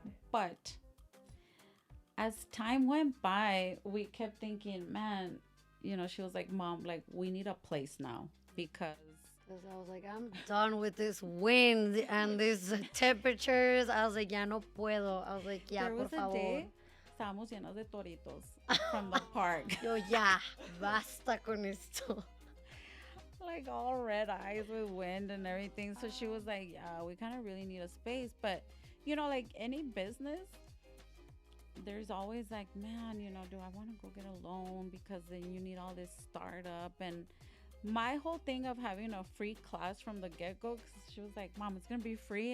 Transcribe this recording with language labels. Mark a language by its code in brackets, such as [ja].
[en] But as time went by, we kept thinking, man, she was like, Mom, like, we need a place now because I was like, I'm done with this wind and these temperatures. I was like, [es] ya no puedo. [en] I was like, ya, there [es] por [en] was a [es] favor. day, estábamos llenos de toritos [en] from the park. [es] Yo, ya, basta con esto. [en] Like all red eyes with wind and everything. So she was like, yeah, we kind of really need a space. But, like any business, there's always like, man, do I want to go get a loan? Because then you need all this startup. And my whole thing of having a free class from the get-go, because she was like, Mom, it's going to be free.